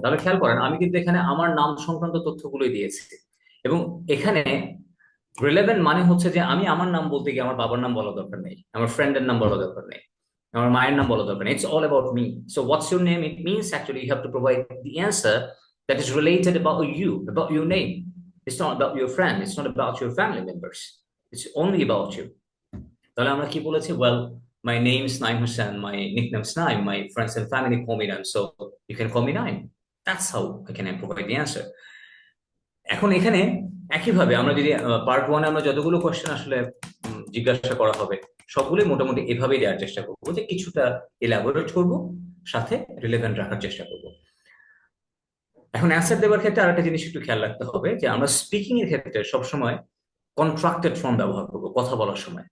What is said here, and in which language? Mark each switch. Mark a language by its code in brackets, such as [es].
[bn] তাহলে খেয়াল করেন আমি কিন্তু এখানে আমার নাম সংক্রান্ত তথ্যগুলোই দিয়েছি, এবং এখানে রিলেভেন্ট মানে হচ্ছে যে আমি আমার নাম বলতে গিয়ে আমার বাবার নাম বলা দরকার নেই, আমার ফ্রেন্ডের নাম বলা দরকার নেই, আমার মায়ের নাম বলা দরকার নেই। [en] It's all about me. So what's your name? It means actually you have to provide the answer that is related about you, about your name. It's not about your friend. It's not about your family members. It's only about you. [bn] তাহলে আমরা কি বলেছি? [en] Well, my name is Naim Hussain. My nickname is Naim. My friends and family call me Naim. So you can call me Naim. That's how I can provide the answer. [bn] এখন এখানে একইভাবে আমরা যদি part ওয়ানে আমরা যতগুলো question আসলে জিজ্ঞাসা করা হবে সবগুলোই মোটামুটি এভাবেই দেওয়ার চেষ্টা করবো, যে কিছুটা এলাবোরেট করব, সাথে রিলেভেন্ট রাখার চেষ্টা করব। এখন অ্যান্সার দেওয়ার ক্ষেত্রে আরেকটা জিনিস একটু খেয়াল রাখতে হবে, যে আমরা স্পিকিং এর ক্ষেত্রে সবসময় কন্ট্রাক্টেড ফর্ম ব্যবহার করব কথা বলার সময়।